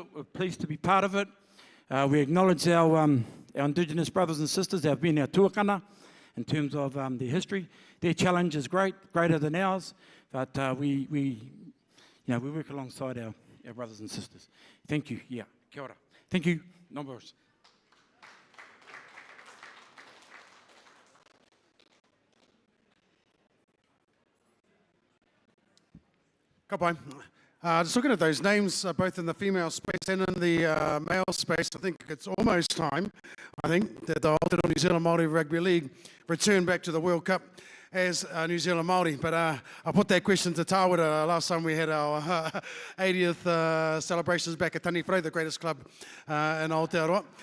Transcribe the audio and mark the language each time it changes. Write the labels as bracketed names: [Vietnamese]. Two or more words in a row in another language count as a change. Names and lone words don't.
[English] We're pleased to be part of it. We acknowledge our Indigenous brothers and sisters that have been our tuakana in terms of their history. Their challenge is greater than ours, but we work alongside our brothers and sisters. Thank you. Yeah, [Māori] kia ora. [English] Thank you. Numbers. [Māori] Ka pai. [English] Just looking at those names, both in the female space and in the male space, I think it's almost time, that the Aotearoa New Zealand Māori Rugby League return back to the World Cup as New Zealand Māori. But I put that question to Tāwera last time we had our 80th celebrations back at Taniwharau, the greatest club in Aotearoa.